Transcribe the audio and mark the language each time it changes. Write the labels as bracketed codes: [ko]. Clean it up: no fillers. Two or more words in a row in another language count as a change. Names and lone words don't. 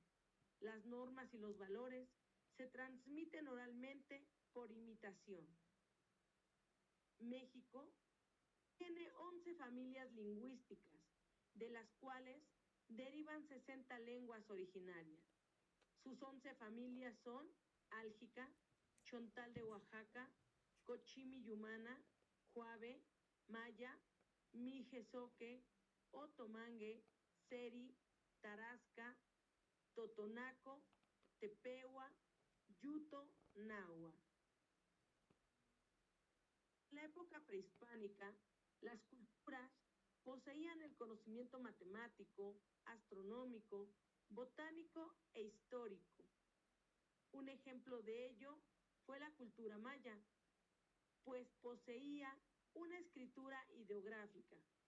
[es] Las normas y los valores se transmiten oralmente por imitación. México tiene 11 familias lingüísticas, de las cuales derivan 60 lenguas originarias. Sus 11 familias son álgica, chontal de Oaxaca, cochimi yumana, juave, maya, mijezoque, otomangue, seri, tarasca, totonaco, tepehuá, yuto, nahua. En la época prehispánica, las culturas poseían el conocimiento matemático, astronómico, botánico e histórico. Un ejemplo de ello fue la cultura maya, pues poseía una escritura ideográfica.